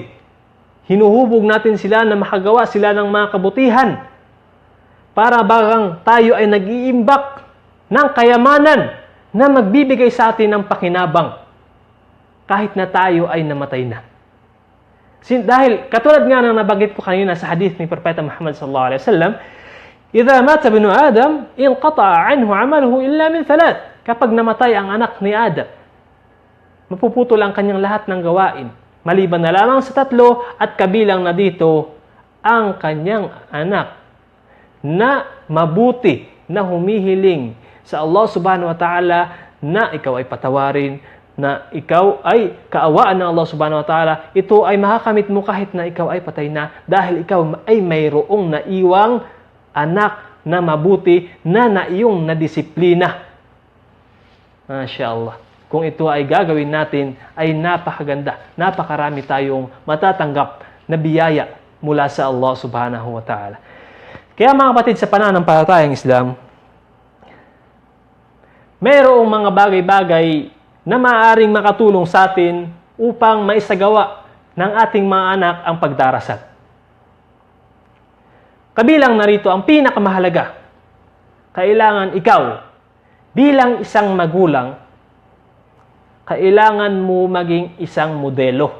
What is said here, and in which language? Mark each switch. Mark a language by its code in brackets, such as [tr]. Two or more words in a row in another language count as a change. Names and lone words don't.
[tl] Hinuhubog natin sila na makagawa sila ng mga kabutihan para bagang tayo ay nag-iimbak ng kayamanan na magbibigay sa atin ng pakinabang kahit na tayo ay namatay na. Dahil katulad nga ng nabanggit ko kanina sa hadith ni Propeta Muhammad [ar] صلى الله عليه وسلم, "إذا مات ابن آدم انقطع عنه عمله إلا من ثلاث." [tl] Kapag namatay ang anak ni Adam, mapuputol ang kanyang lahat ng gawain, maliban na lamang sa 3 at kabilang na dito ang kanyang anak na mabuti na humihiling sa [ar] الله سبحانه وتعالى [tl] na ikaw ay patawarin, na ikaw ay kaawaan ng [ar] الله سبحانه وتعالى. [tl] Ito ay makakamit mo kahit na ikaw ay patay na dahil ikaw ay mayroong naiwang anak na mabuti na naiyong nadisiplina. [ar] ما شاء الله. [tl] Kung ito ay gagawin natin, ay napakaganda. Napakarami tayong matatanggap na biyaya mula sa [ar] الله سبحانه وتعالى. [tl] Kaya mga kapatid sa pananampalatayang Islam, mayroong mga bagay-bagay na maaaring makatulong sa atin upang maisagawa ng ating mga anak ang pagdarasal. Kabilang narito ang pinakamahalaga. Kailangan ikaw, bilang isang magulang, kailangan mo maging isang modelo.